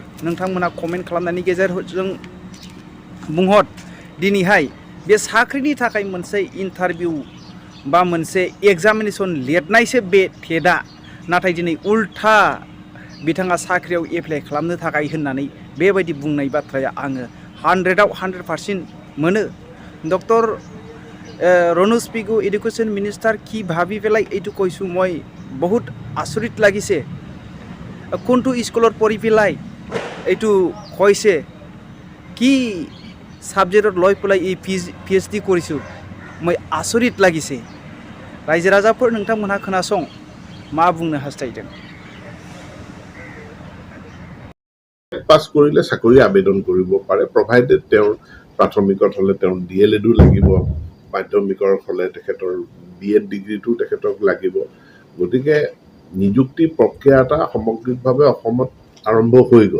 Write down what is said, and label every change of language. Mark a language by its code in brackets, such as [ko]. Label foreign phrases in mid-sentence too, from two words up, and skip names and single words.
[brx] नोंथांमोना कमेन्ट खालामनायनि गेजेरजों बुंहर दिनैहाय बे साख्रिनि थाखाय मोनसे इन्टारभिउ बा मोनसे एग्जामिनेसन लिरनायसो बे टेटआ। नाथाय दिनै उल्था बिथाङा साख्रियाव एप्लाइ खालामनो थाखाय होननानै बेबायदि बुंनाय बाथ्राया आङो 100% मोनो। [as] डक्टर रनुश पेगু [en] education minister [as] কি ভাবি পেলাই এইটো কৈছোঁ মই বহুত আচৰিত লাগিছে। কোনটো স্কুলত পঢ়ি পেলাই এইটো কৈছে, কি সাবজেক্টত লৈ পেলাই এই PhD কৰিছোঁ, মই আচৰিত লাগিছে। [brx] रायजो राजाफोर नोंथांमोनहा खोनासं मा बुंनो हास्थायदों। [as] পাছ কৰিলে চাকৰি আবেদন কৰিব পাৰে, প্ৰভাইডেড তেওঁৰ প্ৰাথমিকত হ'লে তেওঁৰ DLEDও লাগিব, মাধ্যমিকৰ হ'লে তেখেতৰ BEd ডিগ্ৰীটো তেখেতক লাগিব। গতিকে নিযুক্তি প্ৰক্ৰিয়া এটা সামগ্ৰিকভাৱে অসমত আৰম্ভ হৈ গ'ল।